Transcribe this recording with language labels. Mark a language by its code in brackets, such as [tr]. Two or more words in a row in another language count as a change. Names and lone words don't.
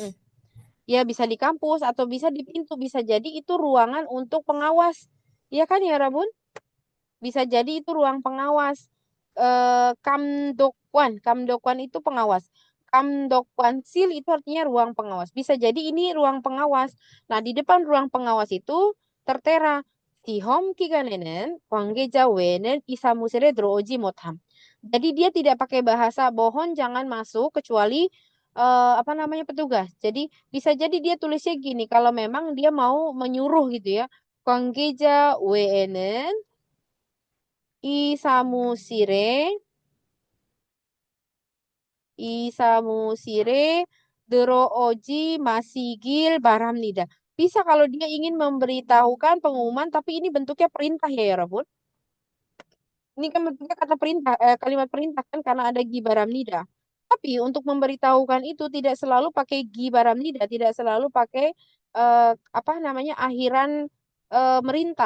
[id] Ya bisa di kampus atau bisa di pintu. Bisa jadi itu ruangan untuk pengawas. Iya kan ya Rabun? Bisa jadi itu ruang pengawas. Kamdokwan itu pengawas. Kamdokwansil itu artinya ruang pengawas. Bisa jadi ini ruang pengawas. Nah, di depan ruang pengawas itu tertera [ko] 시험 기간에는 관계자 외에는 이 사무실에 들어오지 못함. [id] Jadi dia tidak pakai bahasa bohong jangan masuk kecuali apa namanya petugas. Jadi bisa jadi dia tulisnya gini kalau memang dia mau menyuruh gitu ya. [ko] 관계자 외에는 이 사무실에 들어오지 마시길 바랍니다. [id] Bisa kalau dia ingin memberitahukan pengumuman, tapi ini bentuknya perintah ya Rabun. Ini kan bentuknya kata perintah, kalimat perintah kan karena ada gibaramnida. Tapi untuk memberitahukan itu tidak selalu pakai gibaramnida, tidak selalu pakai apa namanya akhiran merintah.